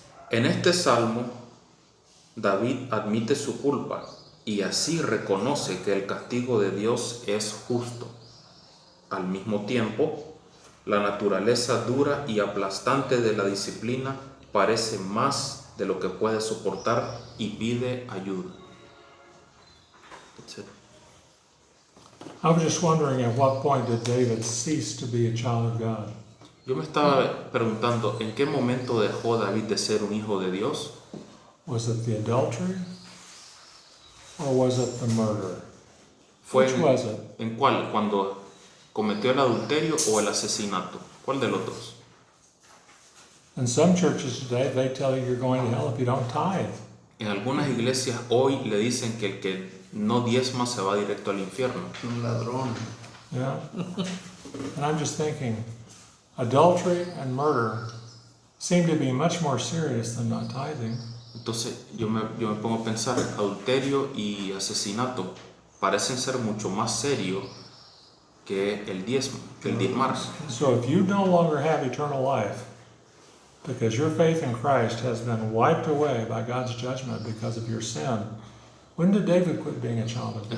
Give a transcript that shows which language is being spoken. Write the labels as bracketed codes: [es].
[es] En este salmo, David admite su culpa y así reconoce que el castigo de Dios es justo. Al mismo tiempo, la naturaleza dura y aplastante de la disciplina parece más de lo que puede soportar y pide ayuda. [en] I was just wondering at what point did David cease to be a child of God? [es] Yo me estaba preguntando, ¿en qué momento dejó David de ser un hijo de Dios? [en] Was it the adultery or was it the murder? [es] ¿Fue [en] Which was it? [es] en cuál? ¿Cuando cometió el adulterio o el asesinato? ¿Cuál de los dos? [en] In some churches today, they tell you you're going to hell if you don't tithe. [es] En algunas iglesias hoy le dicen que el que no diezma se va directo al infierno. Un ladrón. [en] Yeah? And I'm just thinking, adultery and murder seem to be much more serious than not tithing. [es] Entonces yo me pongo a pensar, adulterio y asesinato parecen ser mucho más serios que el diezmo, que el diezmar. [en] So if you no longer have eternal life, because your faith in Christ has been wiped away by God's judgment because of your sin, when did David quit being a child of God?